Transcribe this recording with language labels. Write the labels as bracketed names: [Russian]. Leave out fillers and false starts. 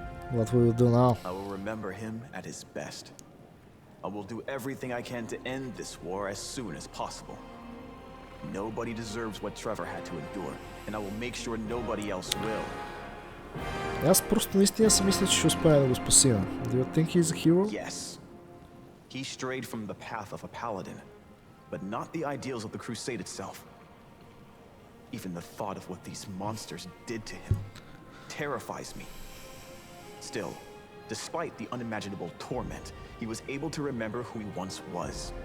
[English] What will you do now? I will remember him at his best. I will do everything I can to end this war as soon as possible. Nobody deserves what Trevor had to endure, and I will make sure nobody else will. [Bulgarian] Аз просто наистина си мисля, че ще успея да го спасим. [English] Do you think he's a hero? Yes. He strayed from the path of a paladin, but not the ideals of the crusade itself. Even the thought of what these monsters did to him terrifies me. Still, despite the unimaginable torment, he was able to remember who he once was.